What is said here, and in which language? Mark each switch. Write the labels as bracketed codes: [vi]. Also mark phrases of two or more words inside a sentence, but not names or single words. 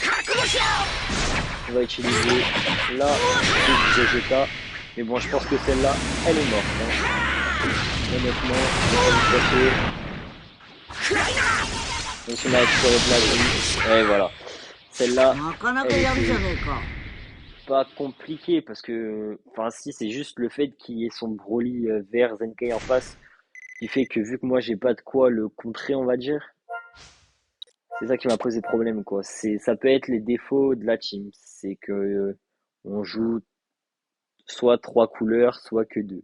[fr] On va utiliser là le Gogeta. Mais bon, je pense que celle-là, elle est morte, hein. Honnêtement, on va passer. Donc on a récupéré de la vie. Et voilà. Celle-là, [ja] なかなか [fr] elle [ja] やるじゃ [fr] était [ja] ねえか [fr] pas compliquée parce que, enfin si, c'est juste le fait qu'il y ait son Broly vert Zenkai en face qui fait que vu que moi j'ai pas de quoi le contrer, on va dire, C'est ça qui m'a posé problème, quoi. Ça peut être les défauts de la team. C'est que on joue soit trois couleurs, soit que deux.